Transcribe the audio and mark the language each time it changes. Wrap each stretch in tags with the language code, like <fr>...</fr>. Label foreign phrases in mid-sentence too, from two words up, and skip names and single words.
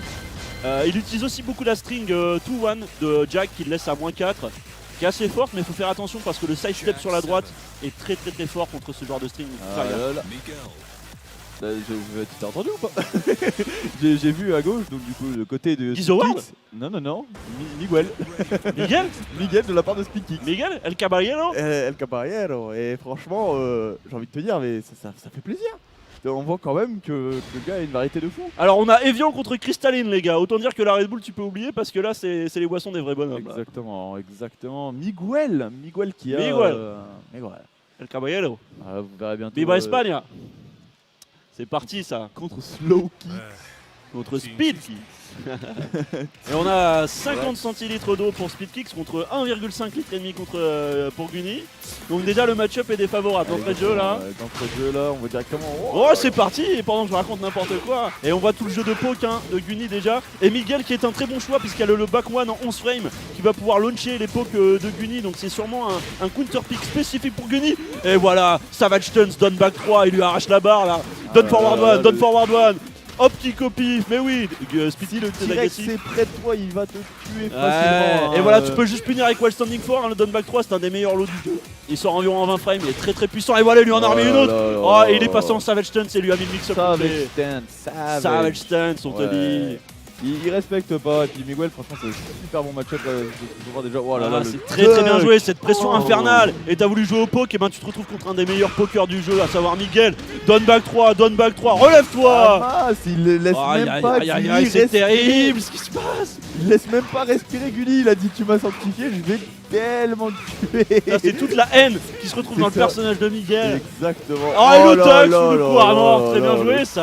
<fr>Il utilise aussi beaucoup la string 2-1 de jack qu'il laisse à -4, qui est assez forte, mais il faut faire attention parce que le</fr> <en>side step</en> <fr>sur la droite est très fort contre ce genre de string. Ah, là, là. Tu t'as entendu ou pas? J'ai vu à gauche, donc du coup le côté de Guise Howard? Non, Miguel. Miguel Miguel de la part de Speedkicks. Miguel El Caballero. El Caballero. Et franchement, j'ai envie de te dire, mais ça fait plaisir. On voit quand même que le gars a une variété de fou. Alors on a Evian contre Crystalline les gars, autant dire que la Red Bull tu peux oublier parce que là c'est les boissons des vrais bonhommes. Là. Exactement. Miguel qui a... Miguel. El Caballero. Ah, vous verrez bientôt. Viva Espagne. C'est parti ça. Contre Slow Kick. Contre Speedkicks. Et on a 50 centilitres d'eau pour Speedkicks contre 1,5 litre et demi pour Guni. Donc déjà le match-up est défavorable. D'entrée de jeu là. D'entrée de jeu là, on va directement. Oh c'est parti. Et pendant que je raconte n'importe quoi. Et on voit tout le jeu de poke hein, de Guni déjà. Et Miguel qui est un très bon choix puisqu'il y a le</fr> <en>back one</en> <fr>en 11 frames qui va pouvoir launcher les pokes de Guni. Donc c'est sûrement un</fr> <en>counter pick</en> <fr>spécifique pour Guni. Et voilà,</fr> <en>Savage Stunts, down back 3,</en> <fr>il lui arrache la barre là.</fr> <en>Down forward one, down forward one.</en> <fr>Hop, petit copie, mais oui, Speedy le direct c'est près de toi, il va te tuer facilement. Hein. Et voilà, tu peux juste punir avec Wild Standing 4, hein, le</fr> <en>down back 3</en> <fr>c'est un des meilleurs lots du jeu. Il sort environ en 20 frames, il est très puissant. Et voilà, il lui en a remis une autre. Oh, et il est passé en Savage Stance et lui a mis le mix-up. Savage Stance, on te dit. Il respecte pas, et puis Miguel, franchement, c'est un super bon match-up. Je vois déjà. Oh là là, c'est très bien joué, cette pression infernale. Et t'as voulu jouer au poke, et ben tu te retrouves contre un des meilleurs pokers du jeu, à savoir Miguel.</fr> <en>Down back 3,</en> <fr>relève-toi. Ah, il laisse même pas. C'est terrible ce qui se passe. Il laisse même pas respirer Gulli, il a dit tu m'as sanctifié, je vais tellement te tuer. C'est toute la haine qui se retrouve dans le personnage de Miguel. Exactement. Oh, et le tuck sous le coup armor, très bien joué ça.</fr>